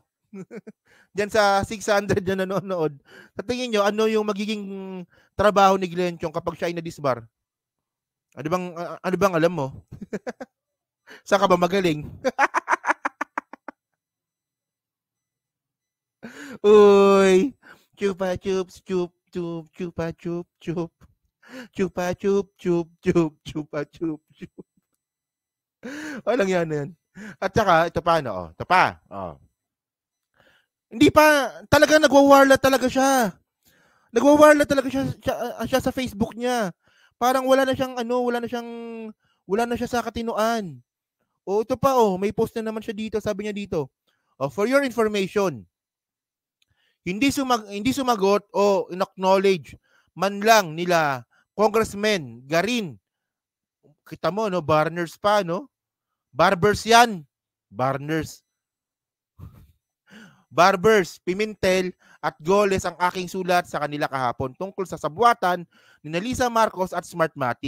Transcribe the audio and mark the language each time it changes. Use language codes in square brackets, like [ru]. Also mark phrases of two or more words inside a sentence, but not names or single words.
[tl] Diyan sa 600 na nanonood. Sa tingin niyo ano yung magiging trabaho ni Glenn Chong kapag siya ay na-disbar? Ano bang alam mo? Saan ka ba magaling? Uy, chupa chup chup chup chupa chup chup chupa chup chup chup chupa chup chup. Walang yan. At saka ito pa ito pa. Hindi pa talaga nagwa-warla talaga siya. Nagwa-warla talaga siya sa Facebook niya. Parang wala na siya sa katinuan. Ito pa may post na naman siya dito, sabi niya dito. [en] For your information, [tl] hindi sumagot o inacknowledge man lang nila Congressman Garin. Kita mo Barners pa Barbers yan. Barbers, Pimentel at Goles ang aking sulat sa kanila kahapon tungkol sa sabuatan ni Lisa Marcos at Smartmatic.